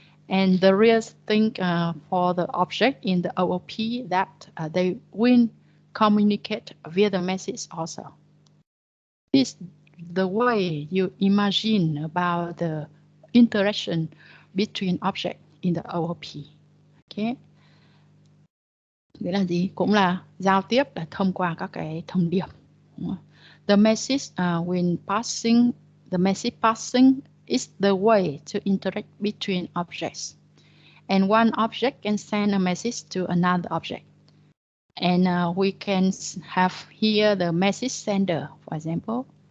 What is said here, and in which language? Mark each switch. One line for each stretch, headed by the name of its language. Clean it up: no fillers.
English: And the real thing for the object in the OOP that they will communicate via the message also. This the way you imagine about the interaction between object in the OOP.
Vietnamese: Okay. Nghĩa là gì? Cũng là giao tiếp là thông qua các cái thông điệp.
English: The message when passing, the message passing is the way to interact between objects. And one object can send a message to another object. And we can have here the message sender, for example.